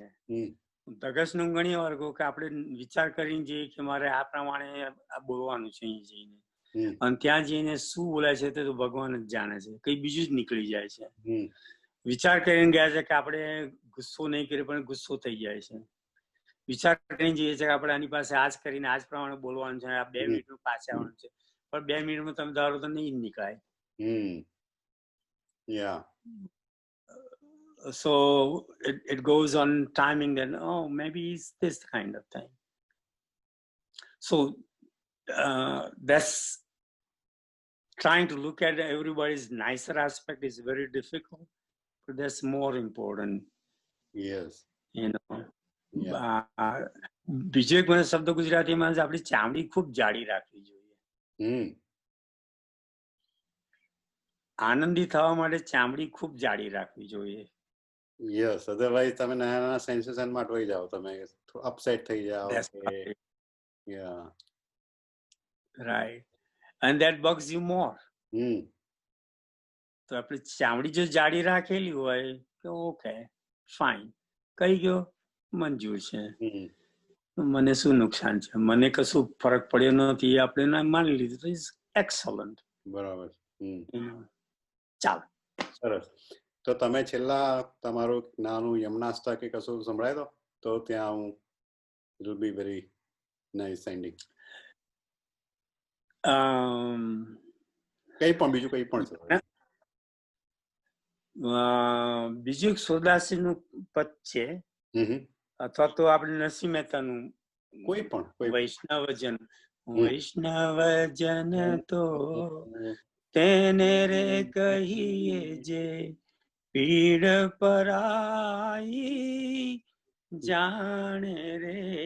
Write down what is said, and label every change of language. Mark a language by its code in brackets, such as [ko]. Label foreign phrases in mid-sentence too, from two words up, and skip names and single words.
[gu] ધગસનું ઘણી વાર કહું કે આપણે વિચાર કરીને જઈએ કે મારે આ પ્રમાણે આ બોલવાનું છે અહીં જઈને, અને ત્યાં જઈને શું બોલાય છે તે તો ભગવાન જ જાણે છે, કઈ બીજું જ નીકળી જાય છે. વિચાર કરીને ગયા છે કે આપણે ગુસ્સો નહીં કરીએ પણ ગુસ્સો થઈ જાય છે. વિચાર કરીને જઈએ છે કે આપણે આની પાસે આજ કરીને આજ પ્રમાણે બોલવાનું છે, આ 2 મિનિટનું પાછા આવવાનું છે, પણ 2 મિનિટમાં તમે ધારો તો નહીં નીકળાય. [en] So it goes on timing that, oh, maybe it's this kind of thing. So that's trying to look at everybody's nicer aspect is very difficult, but that's more important. Yes. You know. [gu] બીજો એક મને શબ્દ ગુજરાતીમાં આપણી ચામડી ખૂબ જાડી રાખવી જોઈએ. આનંદી થવા માટે ચામડી ખૂબ જાડી રાખવી જોઈએ. [en] Yes, otherwise [gu] તમે નાના સેન્સેશન માં અટવાઈ જાઓ, તમે અપસેટ થઈ જાઓ. [en] Yeah. Right. And that bugs you more. [gu] તો આપણે ચામડી જો જાડી રાખેલી હોય તો [en] okay fine, [gu] કઈ ગયો મંજૂર છે, મને શું નુકસાન છે, મને કશું ફરક પડ્યો નથી, આપણે માની લીધું તો [en] is excellent. [gu] બરાબર. ચાલો, સરસ. તો તમે છેલ્લા તમારું નાનું યમનાસ્તા કે કશું સંભળાય તો ત્યાં હું [en] it will be very nice ending. [gu] કઈ પણ બીજું કઈ પણ છે. બીજું એક સુરદાસજીનું પદ છે, અથવા તો આપણે નરસિંહ મહેતાનું કોઈ પણ વૈષ્ણવજન. વૈષ્ણવજન તો તેને રે કહીએ જે પીડ પરાઈ જાણે રે.